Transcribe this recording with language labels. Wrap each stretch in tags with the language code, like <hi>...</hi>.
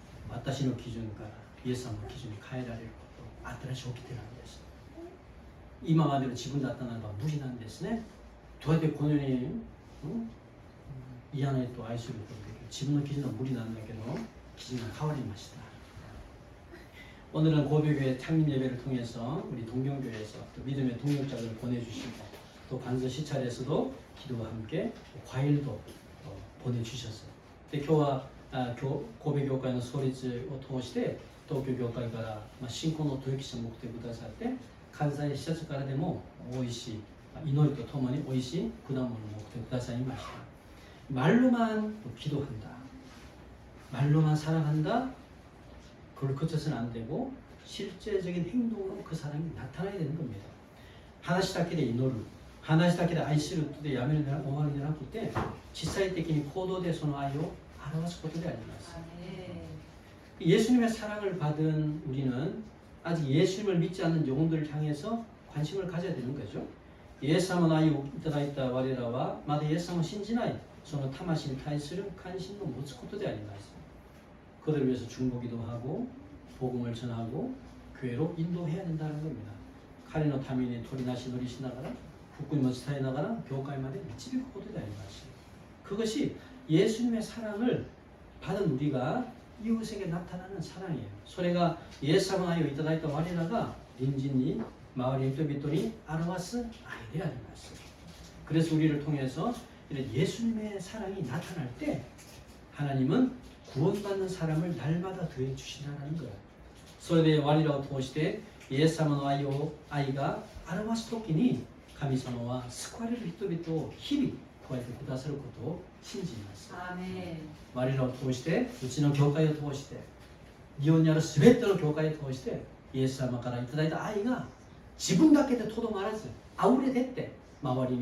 <ja>私の基準からイエス様の基準に変えられること、新しい掟なんです。今までの自分だったならば無理なんですね。どうやってこのように、嫌な人を愛することができる。自分の基準は無理なんだけど基準が変わりました。</ja> <ko>오늘은 고백교회 창립 예배를 통해서 우리 동경교회에서 또 믿음의 동역자들을 보내주시고 또 간서 시찰에서도 기도와 함께 과일도 보내주셨어요.</ko> <ja>で今日は神戸教会の創立を通して東京教会から信仰の豊き者を持ってくださって関西施設からでも美味しい祈りとともに美味しい果物を持ってくださいました.</ja> <ko>말로만 기도한다, 말로만 사랑한다, 그걸 그쳐서는 안 되고 실제적인 행동으로 그 사랑이 나타나야 되는 겁니다.</ko> <ja>話だけで祈る、話だけで愛するってやめる終わりじゃなくて実際的に行動でその愛を表すことであります.</ja> <ko>예수님의 사랑을 받은 우리는 아직 예수님을 믿지 않는 영혼들을 향해서 관심을 가져야 되는 거죠.</ko> <ja>イエス様の愛をいただいた我らはまだイエス様を信じないその魂に対する関心を持つことであります.</ja> <ko>그들을 위해서 중보기도 하고 복음을 전하고 교회로 인도해야 된다는 겁니다.</ko> <ja>彼のために取りなし乗りしながら福音を伝えながら教会まで導くことであります.</ja> <ko>그것이 예수님의 사랑을 받은 우리가 이웃에게 나타나는 사랑이에요.</ko> <ja>それがイエス様の愛をいただいた我らが隣人に周りの人々に表す愛であります.</ja> <ko>그래서 우리를 통해서 이런 예수님의 사랑이 나타날 때 하나님은 구원받는 사람을 날마다 더해 주시라는 거예요.</ko> <ja>それで我らを通してイエス様の愛が表すときに神様は救われる人々を日々加えてくださることを信じます。我らを通してうちの教会を通して日本にあるすべての教会を通してイエス様からいただいた愛が自分だけでとどまらず溢れ出て周りに流される恵みがあるように祝福します。一緒に祈ります。</ja>